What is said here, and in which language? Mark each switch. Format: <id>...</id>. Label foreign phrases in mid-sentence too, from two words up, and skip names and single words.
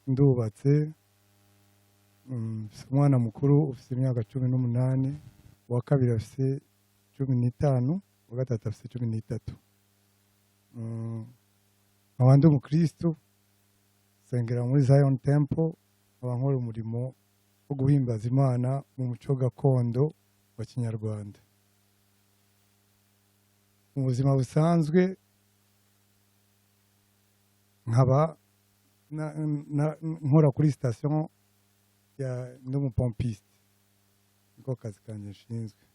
<rw>ndubatse mfise umwana mukuru ufise imyaka 18, uwa kabiri afise 15, uwa gatatu afise 13. nkaba ndi umukristo sengera muri Zion Temple, nkaba nkora umurimo wo guhimbaza Imana mu muco gakondo wa Kinyarwanda. Mu buzima busanzwe nkaba nkora kuri station ya ndumupompiste, niko kazi kanje nshinzwe.</rw>